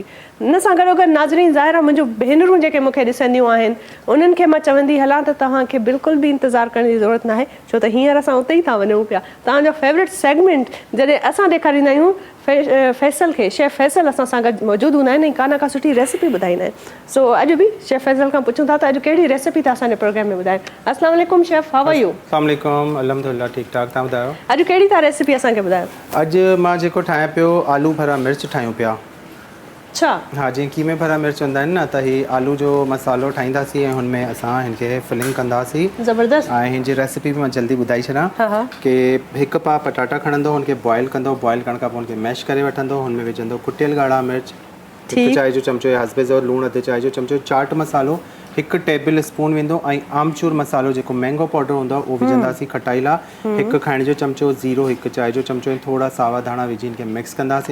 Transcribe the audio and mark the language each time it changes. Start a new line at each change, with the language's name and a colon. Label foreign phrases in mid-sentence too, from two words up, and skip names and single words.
Sindhi: इन सां गॾोगॾु नाज़रीन, ज़ाहिर आहे मुंहिंजूं भेनरूं जेके मूंखे ॾिसंदियूं आहिनि, उन्हनि खे मां चवंदी हलां त तव्हांखे बिल्कुलु बि इंतज़ारु करण जी ज़रूरत न आहे, छो त हींअर असां उते ई था वञूं पिया। तव्हांजो
English: favorite segment
Sindhi: जॾहिं असां ॾेखारींदा आहियूं फैसल खे, शेफ फैसल असां सां गॾु मौजूदु हूंदा आहिनि ऐं का सुठी रेसिपी ॿुधाईंदा आहिनि। सो अॼु बि शेफ फैसल खां पुछूं था त अॼु कहिड़ी रेसिपी था असांजे प्रोग्राम में ॿुधाइनि।
Arabic: السلام عليكم शेफ,
English: How are you?
Arabic: السلام عليكم,
Sindhi: अल्हम्दुलिल्लाह ठीकु ठाक। तव्हां ॿुधायो अॼु कहिड़ी था रेसिपी असांखे ॿुधायो? अॼु मां जेको ठाहियां पियो, आलू भरा मिर्च ठाहियूं पिया। अच्छा, हाँ, जीअं कीमे भरा मिर्च हूंदा आहिनि न, त ही आलू जो मसालो ठाहींदासीं ऐं हुनमें असां हिनखे फिलिंग कंदासीं। ज़बरदस्त। ऐं हिन जी रेसिपी बि मां जल्दी ॿुधाए छॾां कि हिकु पाउ पटाटा खणंदो, हुनखे बॉइल कंदो, बॉइल करण खां पोइ हुनखे मैश करे वठंदो, हुनमें विझंदो कुटियल ॻाढ़ा मिर्च, हिकु चांहि जो चमिचो या हस्बे ज़रूरु लूणु, अधु चांहि जो चमिचो चाट मसालो, हिकु
English: table spoon
Sindhi: वेंदो ऐं आमचूर मसालो जेको
English: mango powder
Sindhi: हूंदो आहे उहो विझंदासीं खटाई लाइ, हिकु खाइण जो चमिचो ज़ीरो, हिकु चांहि जो चमिचो ऐं थोरा सावा धाणा विझी हिनखे मिक्स कंदासीं।